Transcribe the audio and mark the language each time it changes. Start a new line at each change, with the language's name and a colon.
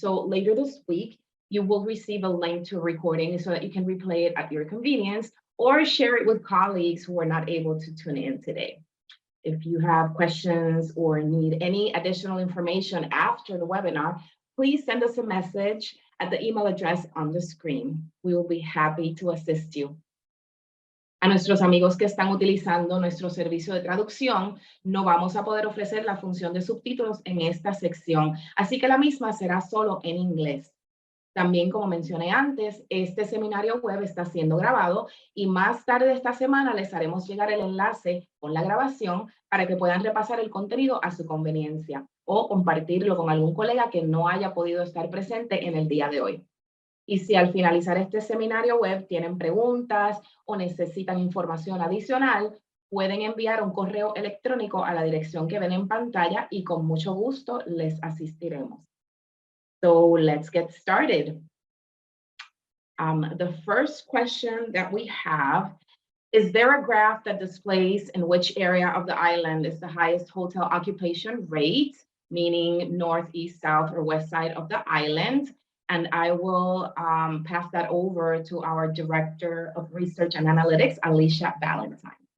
English: So later this week, you will receive a link to a recording so that you can replay it at your convenience or share it with colleagues who are not able to tune in today. If you have questions or need any additional information after the webinar, please send us a message at the email address on the screen. We will be happy to assist you.
Spanish: A nuestros amigos que están utilizando nuestro servicio de traducción, no vamos a poder ofrecer la función de subtítulos en esta sección, así que la misma será solo en inglés. También, como mencioné antes, este seminario web está siendo grabado y más tarde esta semana les haremos llegar el enlace con la grabación para que puedan repasar el contenido a su conveniencia o compartirlo con algún colega que no haya podido estar presente en el día de hoy. Y si al finalizar este seminario web tienen preguntas o necesitan información adicional, pueden enviar un correo electrónico a la dirección que ven en pantalla y con mucho gusto les asistiremos.
English: So let's get started. The first question that we have, is there a graph that displays in which area of the island is the highest hotel occupation rate, meaning north, east, south, or west side of the island? And I will pass that over to our Director of Research and Analytics, Alicia Valentine.